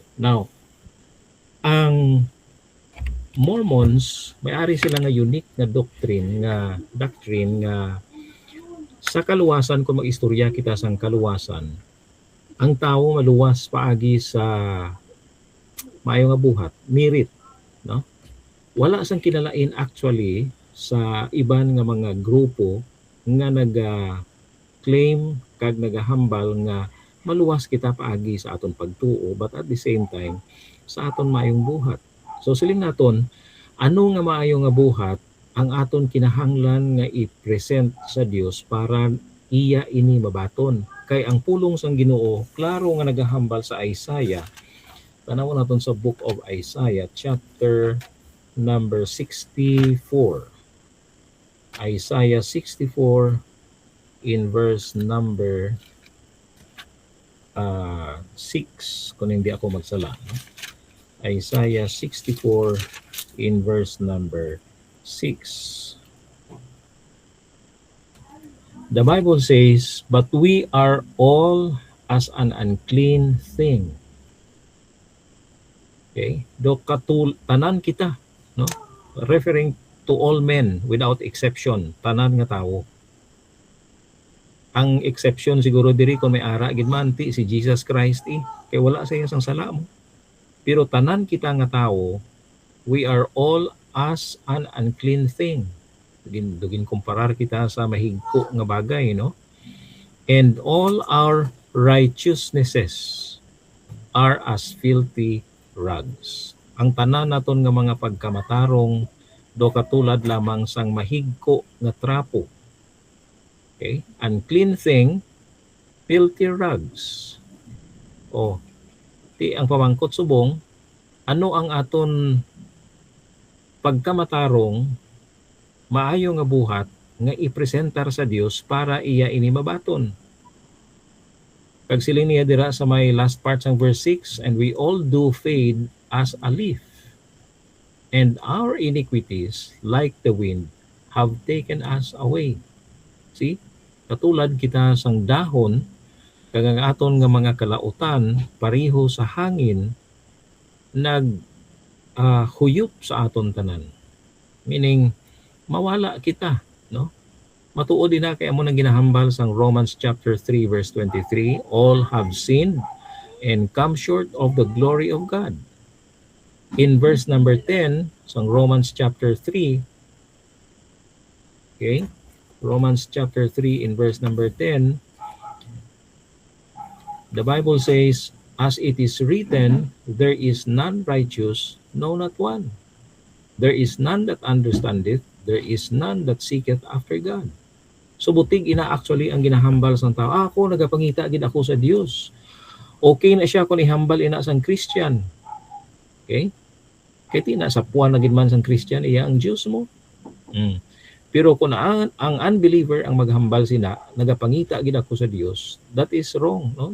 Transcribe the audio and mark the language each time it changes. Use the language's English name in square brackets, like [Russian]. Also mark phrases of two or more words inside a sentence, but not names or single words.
[Hiligaynon] Now, ang Mormons may-ari sila nga unique na doctrine nga sa kaluwasan, kung mag-istorya kita sang kaluwasan, ang tao maluwas paagi sa maayo nga buhat, merit, no? Wala sang kinalain actually sa iban nga mga grupo nga naga-claim kag nagahambal nga maluwas kita paagi sa aton pagtuo, [English] but at the same time [Hiligaynon] sa aton maayong buhat. So siling naton, ano nga maayo nga buhat ang aton kinahanglan nga i-present sa Dios para iya ini mabaton. Kay ang pulong sang Ginoo klaro nga nagahambal sa Isaiah. Tanawon naton sa [English] book of Isaiah chapter number 64. Isaiah 64 in verse number 6, [Hiligaynon] kung hindi ako magsala, no? [English] Isaiah 64 in verse number 6. The Bible says, "But we are all as an unclean thing." [Hiligaynon] Okay? Tanan kita, no? [English] Referring to all men without exception, [Hiligaynon] tanan nga tao. Ang exception siguro diri kung may ara gid man ti si Jesus Christ kay wala sa iyang sala mo. Pero tanan kita nga tao, [English] we are all as an unclean thing. [Hiligaynon] Dugin kumparar kita sa mahigko nga bagay, no? [English] And all our righteousnesses are as filthy rags. [Hiligaynon] Ang tanan naton nga mga pagkamatarong do katulad lamang sang mahigko nga trapo. [English] Okay? Unclean thing, filthy rags. [Hiligaynon] O, ang pamangkot subong, ano ang aton pagkamatarong maayo nga buhat nga ipresentar sa Dios para iya ini mabaton. Kag siling niya dira sa may [English] last part sang verse 6, and we all do fade as a leaf, and our iniquities like the wind have taken us away. See? [Hiligaynon] Katulad kita sang dahon, kag ang aton nga mga kalautan pareho sa hangin huyop sa aton tanan. [English] Meaning [Hiligaynon] mawala kita, no? Matuod din na kay amo nang ginahambal sang [English] Romans chapter 3 verse 23, all have sinned and come short of the glory of God. In verse number 10 sang Romans chapter 3, okay? Romans chapter 3 in verse number 10, the Bible says, as it is written, there is none righteous, no not one. There is none that understandeth, there is none that seeketh after God. [Hiligaynon] So butig ina actually ang ginahambal sang tao. Ako nagapangita gid ako sa Dios. Okay na siya kung ihambal ina sang Christian. [English] Okay? [Hiligaynon] Kaya ti na sa puwan na gid man sang Christian iya ang Dios mo. Pero kung ang unbeliever ang maghambal sina, nagapangita gid ako sa Dios, [English] that is wrong, no?